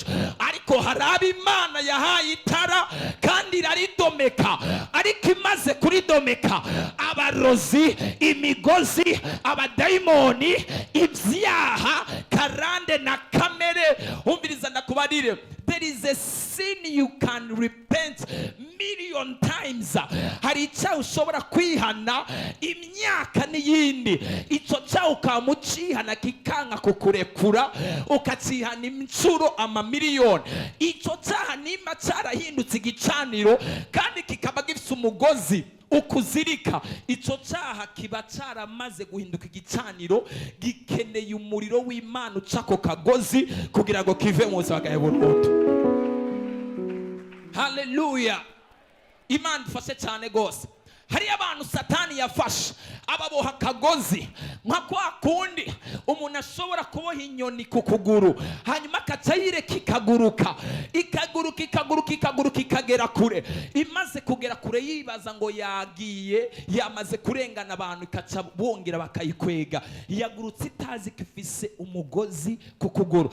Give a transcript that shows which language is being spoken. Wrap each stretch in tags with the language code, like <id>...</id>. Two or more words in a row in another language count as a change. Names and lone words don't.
<rn>Ariko hari abo Imana yahaye itara kandi iraridomeka, ariko imaze kuridomeka abarozi, imigozi, abadayimoni, ibyaha, karande na kamere. Umviriza ndakubarire,</rn> <en>there is a sin you can repent million times.</en> <rn>Hari icyaha ushobora kwihana imyaka n'iyindi, icyo cyaha ukamucihana kikanka kukurekura, ukacihana inshuro amamiliyoni. Icyo cyaha nimba cyarahindutse igicaniro kandi kikaba gifite umugozi ukuzirika, icyo cyaha kiba cyaramaze guhinduka igicaniro, gikeneye umuriro w'Imana uca ako kagozi kugira ngo kive mu buzima bwawe burundu. Haleluya. Imana dufashe cyane gose. Hari abantu Satani yafashe ababoha akagozi nka kwa kundi umuntu ashobora kuboha inyoni ku kuguru hanyuma akacayireka ikaguruka ikagera kure. Imaze kugera kure yibaza ngo yagiye yamaze kurengana abantu, ikaca bongera bakayikwega. Yagurutse itazi ko ifise umugozi ku kuguru.</rn>